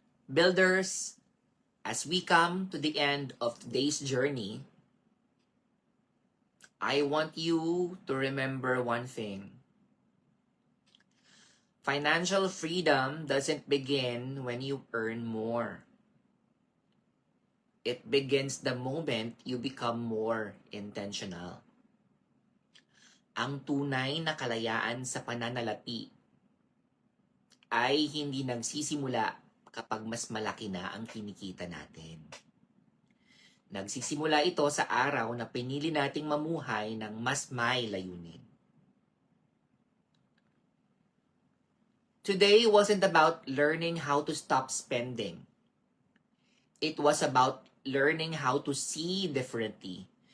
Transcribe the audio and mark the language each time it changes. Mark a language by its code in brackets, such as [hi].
[en] Builders, as we come to the end of today's journey, I want you to remember one thing. Financial freedom doesn't begin when you earn more. It begins the moment you become more intentional. [tl] Ang tunay na kalayaan sa pananalapi ay hindi nagsisimula kapag mas malaki na ang kinikita natin. Nagsisimula ito sa araw na pinili nating mamuhay ng mas may layunin. [en] Today wasn't about learning how to stop spending. It was about learning how to see differently.